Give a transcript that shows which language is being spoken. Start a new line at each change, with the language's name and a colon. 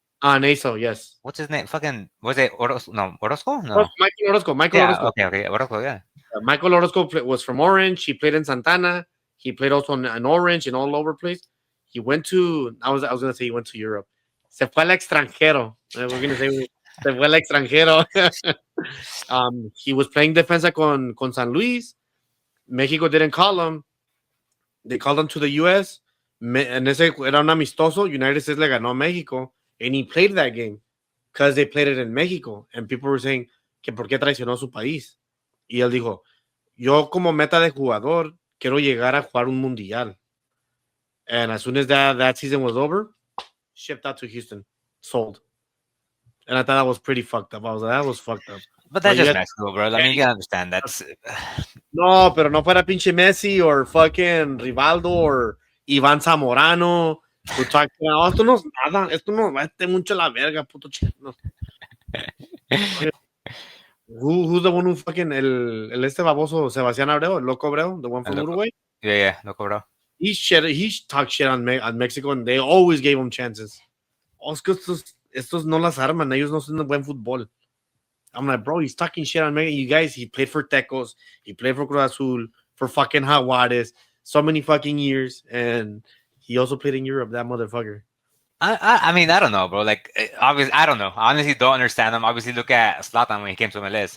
English: Ah, in ASO, yes. What's his name? Fucking, was it Orozco? No, Orozco? No. Michael Orozco. Okay, Orozco, yeah. Michael Orozco was from Orange. He played in Santana. He played also in Orange and all over place. He went to, I was gonna say he went to Europe.
Spanish: Se fue al extranjero.
English: We're gonna say se fue al extranjero. He was playing defensa con San Luis. Mexico didn't call him. They called him to the U.S. En ese era un amistoso. United States le ganó a Mexico, and he played that game because they played it in Mexico.
Spanish: And people were saying que por qué traicionó a su país. Y él dijo, yo como meta de jugador quiero llegar a jugar un mundial.
English: And as soon as that season was over, shipped out to Houston, sold. And I thought that was pretty fucked up. I was like, that was fucked up. But that's just Mexico, bro. I mean, you gotta understand that's.
Spanish: No, pero no fuera pinche Messi or fucking Rivaldo or Iván Zamorano. No, esto no es nada. Esto no vete mucho la verga, puto chino.
English: Who's the one who fucking el este baboso Sebastián Abreu, el loco Abreu, the one from Uruguay? Yeah, loco Abreu. He talked shit on Mexico, and they always gave him chances.
Spanish: Es que estos no las arman. Ellos no son de buen fútbol.
English: I'm like, bro, he's talking shit on Mexico. You guys, he played for Tecos. He played for Cruz Azul, for fucking Jaguares, so many fucking years. And he also played in Europe, that motherfucker. I mean, I don't know, bro. Like, obviously, I don't know. I honestly don't understand him. Obviously, look at Zlatan when he came to MLS.